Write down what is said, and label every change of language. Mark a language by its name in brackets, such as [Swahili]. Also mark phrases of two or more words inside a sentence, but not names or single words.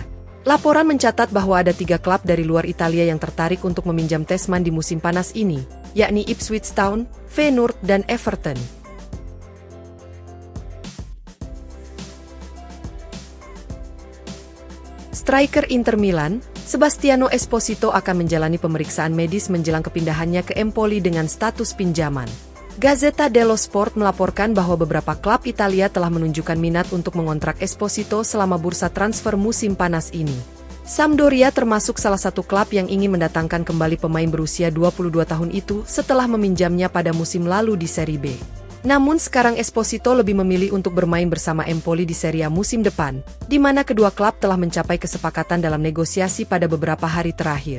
[Indonesian] Laporan mencatat bahwa ada 3 klub dari luar Italia yang tertarik untuk meminjam Tessmann di musim panas ini, yakni Ipswich Town, Feyenoord, dan Everton. Striker Inter Milan, Sebastiano Esposito akan menjalani pemeriksaan medis menjelang kepindahannya ke Empoli dengan status pinjaman. Gazzetta dello Sport melaporkan bahwa beberapa klub Italia telah menunjukkan minat untuk mengontrak Esposito selama bursa transfer musim panas ini. Sampdoria termasuk salah satu klub yang ingin mendatangkan kembali pemain berusia 22 tahun itu setelah meminjamnya pada musim lalu di Serie B. Namun sekarang Esposito lebih memilih untuk bermain bersama Empoli di Serie A musim depan, di mana kedua klub telah mencapai kesepakatan dalam negosiasi pada beberapa hari terakhir.